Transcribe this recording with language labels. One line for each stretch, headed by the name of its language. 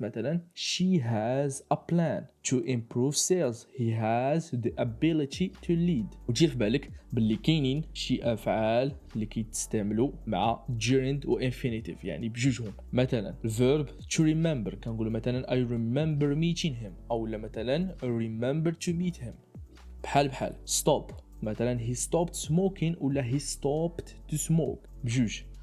Arabic: مثلا
English: she has a plan to improve sales. he has the ability to lead.
Arabic: وتجي في بالك باللي كاينين شي افعال اللي كيتستعملوا مع gerund و infinitive، يعني بجوجهم. مثلا
English: verb to remember
Arabic: كنقولوا مثلا
English: I remember meeting him،
Arabic: او مثلا
English: remember to meet him.
Arabic: بحال
English: stop
Arabic: مثلا
English: he stopped smoking
Arabic: ولا
English: he stopped to smoke
Arabic: بجوج.